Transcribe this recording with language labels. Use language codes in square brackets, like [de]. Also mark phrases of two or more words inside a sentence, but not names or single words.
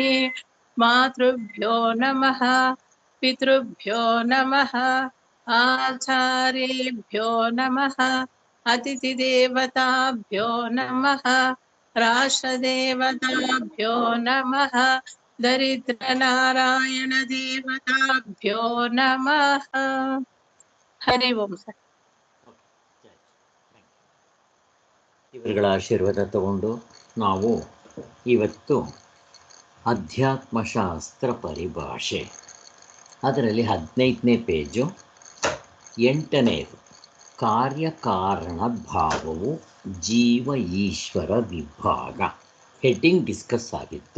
[sa] मातृभ्यो नमः, पितृभ्यो नमः, आचार्येभ्यो नमः, अतिथिदेवताभ्यो नमः, राष्ट्रदेवताभ्यो नमः, दरिद्रनारायणदेवताभ्यो नमः। हरि ओಂ सर। [kn] ಇವರುಗಳ ಆಶೀರ್ವಾದ ತಗೊಂಡು ನಾವು ಇವತ್ತು ಅಧ್ಯಾತ್ಮಶಾಸ್ತ್ರ ಪರಿಭಾಷೆ ಅದರಲ್ಲಿ 15ನೇ ಪೇಜು 8ನೇದು ಕಾರ್ಯಕಾರಣ ಭಾವವು ಜೀವ ಈಶ್ವರ ವಿಭಾಗ [en] heading discuss [kn] ಆಗಿತ್ತು.